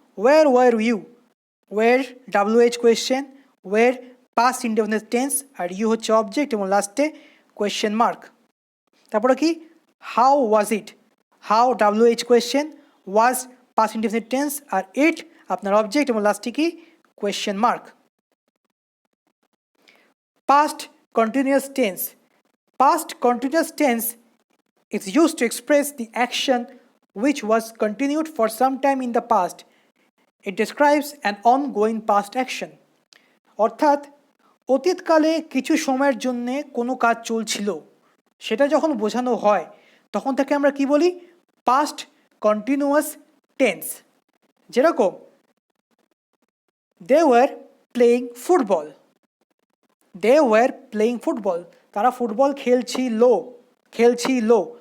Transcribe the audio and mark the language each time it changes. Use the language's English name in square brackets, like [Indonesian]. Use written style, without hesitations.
[English] where were you, [Bangla] wire WH question, wire past indefinite tense, are you হচ্ছে object এবং লাস্টে question mark. তারপরে কি? [English] how was it, [Bangla] how WH question, was past indefinite tense, আর ইট আপনার object এবং লাস্টে কি? Question mark. [English] Past continuous tense, past continuous tense is used to express the action which was continued for some time in the past. It describes an ongoing past action. [Bangla] অর্থাৎ অতীতকালে কিছু সময়ের জন্যে কোনো কাজ চলছিল, সেটা যখন বোঝানো হয় তখন তাকে আমরা কি বলি? Past continuous tense. যেরকম [English] they were playing football, they were playing football, [Bangla] তারা ফুটবল খেলছিল।